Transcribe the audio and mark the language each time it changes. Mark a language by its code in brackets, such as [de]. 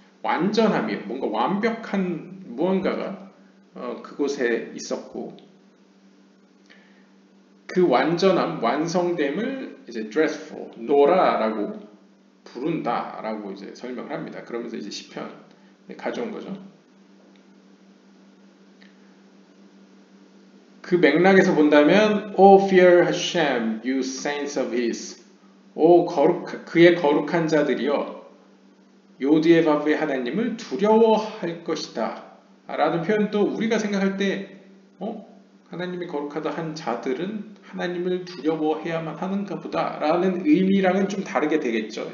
[ko] 완전함이 뭔가 완벽한 무언가가 그곳에 있었고 그 완전함, 완성됨을 이제 dreadful, 노라라고 부른다라고 이제 설명을 합니다. 그러면서 이제 시편 가져온 거죠. 그 맥락에서 본다면 [en] O fear Hashem, you saints of His. [ko] 오 그의 거룩한 자들이여 요디에바브의 하나님을 두려워할 것이다. 라는 표현도 우리가 생각할 때 하나님이 거룩하다 한 자들은 하나님을 두려워해야만 하는가 보다 라는 의미랑은 좀 다르게 되겠죠.